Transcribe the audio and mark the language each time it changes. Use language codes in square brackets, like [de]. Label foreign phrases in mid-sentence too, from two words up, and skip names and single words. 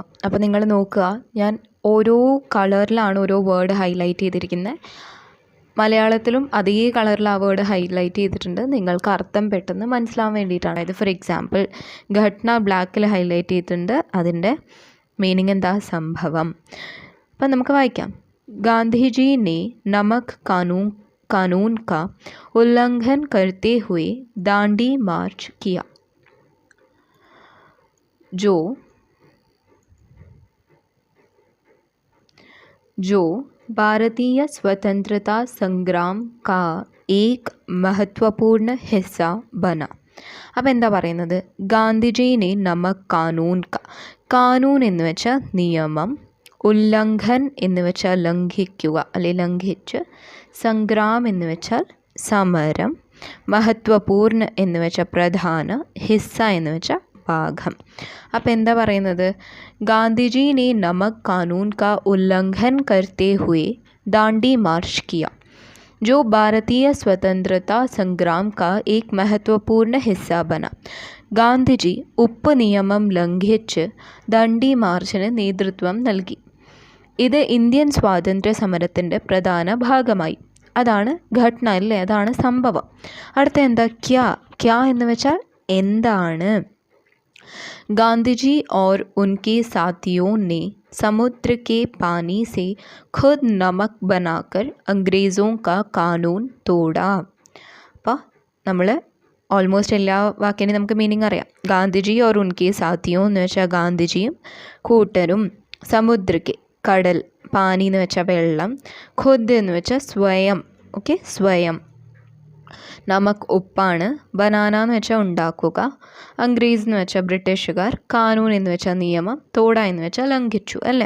[ml] അപ്പോൾ നിങ്ങൾ നോക്കുക, ഞാൻ ഓരോ കളറിലാണ് ഓരോ [en] word highlight [ml] ചെയ്തിരിക്കുന്നത്. മലയാളത്തിലും അതേ കളറിൽ ആ [en] word highlight [ml] ചെയ്തിട്ടുണ്ട്, നിങ്ങൾക്ക് അർത്ഥം പെട്ടെന്ന് മനസ്സിലാവാൻ വേണ്ടിയിട്ടാണ്. അതായത് [en] for example [ml] ഘട്ന ബ്ലാക്കിൽ ഹൈലൈറ്റ് ചെയ്തിട്ടുണ്ട്, അതിൻ്റെ മീനിങ് എന്താ? സംഭവം. അപ്പം നമുക്ക് വായിക്കാം. [hi] ഗാന്ധിജി ने नमक कानून का उल्लंघन करते हुए दांडी मार्च किया. जो भारतीय स्वतंत्रता संग्राम का एक महत्वपूर्ण हिस्सा बना. [ml] അപ്പോൾ എന്താ പറയുന്നത്? [hi] गांधीजी ने नमक कानून का, [ml] കാനൂൻ എന്ന് വെച്ചാൽ നിയമം, ഉല്ലംഘൻ എന്ന് വെച്ചാൽ ലംഘിക്കുക അല്ലെ ലംഘിച്ച്, സംഗ്രാം എന്ന് വെച്ചാൽ സമരം, മഹത്വപൂർണ്ണ എന്ന് വെച്ചാൽ പ്രധാന, ഹിസ്സ എന്ന് വെച്ചാൽ ഭാഗം. അപ്പോൾ എന്താ പറയുന്നത്? [hi] ഗാന്ധിജി ने नमक कानून का उल्लंघन करते हुए दांडी मार्च किया, जो भारतीय स्वतंत्रता संग्राम का एक महत्वपूर्ण हिस्सा बना. [ml] ഗാന്ധിജി ഉപ്പ് നിയമം ലംഘിച്ച് ദണ്ഡി മാർച്ചിന് നേതൃത്വം നൽകി. ഇത് ഇന്ത്യൻ സ്വാതന്ത്ര്യ സമരത്തിൻ്റെ പ്രധാന ഭാഗമായി. അതാണ് ഘട്ന അല്ലേ, അതാണ് സംഭവം. അടുത്ത എന്താ? ക്യാ. ക്യാ എന്ന് വെച്ചാൽ എന്താണ്? [hi] गांधी और उनके साथियों ने समुद्र के पानी से खुद नमक बनाकर अंग्रेज़ों का कानून तोड़ा. [ml] അപ്പോൾ നമ്മൾ ഓൾമോസ്റ്റ് എല്ലാ വാക്കിനും നമുക്ക് മീനിങ് അറിയാം. [hi] गांधीजी और उनके साथियों [ml] എന്ന് വെച്ചാൽ ഗാന്ധിജിയും കൂട്ടരും, സമുദ്രക്ക് കടൽ, പാനി എന്ന് വെച്ചാൽ വെള്ളം, ഖുദ് എന്ന് വെച്ചാൽ സ്വയം, ഓക്കെ സ്വയം, നമക് ഉപ്പാണ്, ബനാന എന്ന് വെച്ചാൽ ഉണ്ടാക്കുക, അംഗ്രേസ് എന്ന് വെച്ചാൽ ബ്രിട്ടീഷുകാർ, കാനൂൻ എന്ന് വെച്ചാൽ നിയമം, തോട എന്ന് വെച്ചാൽ ലംഘിച്ചു അല്ലേ.